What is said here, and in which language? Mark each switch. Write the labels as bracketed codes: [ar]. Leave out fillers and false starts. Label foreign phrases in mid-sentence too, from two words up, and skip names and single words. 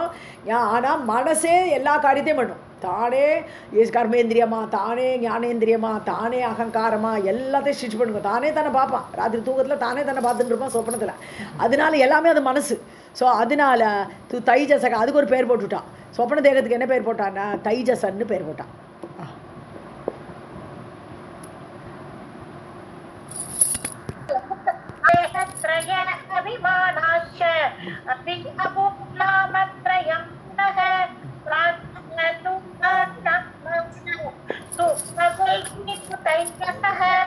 [ta] ஆனால் மனசே எல்லா காரியத்தையும் பண்ணும். தானே கர்மேந்திரியமா, தானே ஞானேந்திரியமா, தானே அகங்காரமா எல்லாத்தையும் ஸ்டிச் பண்ணுங்க. தானே தானே பார்ப்பான், ராத்திரி தூக்கத்தில் தானே தானே பார்த்துட்டு இருப்பான் சொப்பனத்தில். அதனால எல்லாமே அது மனசு. ஸோ அதனால தைஜசக அதுக்கு ஒரு பேர் போட்டுவிட்டான். சொப்பன தேகத்துக்கு என்ன பேர் போட்டான்னா தைஜசன்னு பேர் போட்டான். [sa] अभिमानाश्च अपि अभूत्नामत्रयं पुनः प्राज्ञः तु कारणात्मा सूक्ष्मदेही तु तैजसः.